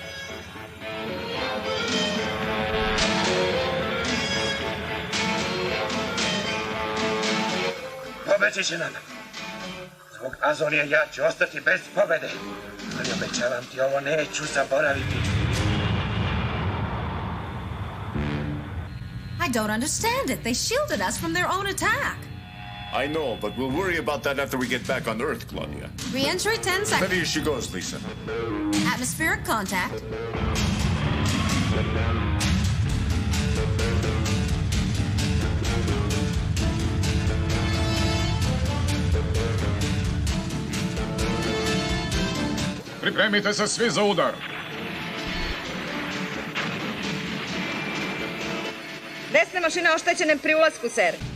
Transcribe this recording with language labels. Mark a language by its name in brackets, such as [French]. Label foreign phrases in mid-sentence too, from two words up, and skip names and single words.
[Serbian] Pobeći će nam. Zbog Azonije ja ću ostati bez pobede. Ali obećavam ti, ovo neću zaboraviti. [English] I don't understand it. They shielded us from their own attack. I know, but we'll worry about that after we get back on Earth, Claudia. Re-entry 10 seconds. Steady as she goes, Lisa. Atmospheric contact. [Serbian] Pripremite se svi za udar. Desna mašina oštećena pri ulasku, ser.